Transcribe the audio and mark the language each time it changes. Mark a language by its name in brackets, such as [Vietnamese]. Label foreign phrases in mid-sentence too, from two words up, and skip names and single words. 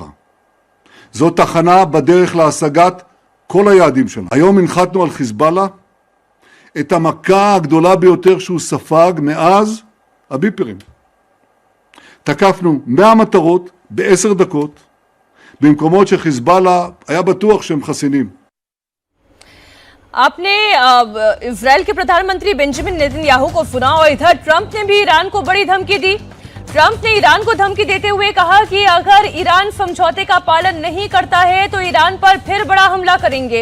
[Hebrew] זו תחנה בדרך להשגת כל היעדים שלנו. היום הנחתנו על חיזבאללה את המכה הגדולה ביותר שהוא ספג מאז הביפרים. תקפנו 100 מטרות ב10 דקות, במקומות שחיזבאללה היה בטוח שהם חסינים. [Hindi] आपने इजराइल के प्रधानमंत्री बेंजामिन नेतन्याहू को सुना और इधर ट्रंप ने भी ईरान को बड़ी धमकी दी। ट्रंप ने ईरान को धमकी देते हुए कहा कि अगर ईरान समझौते का पालन नहीं करता है तो ईरान पर फिर बड़ा हमला करेंगे।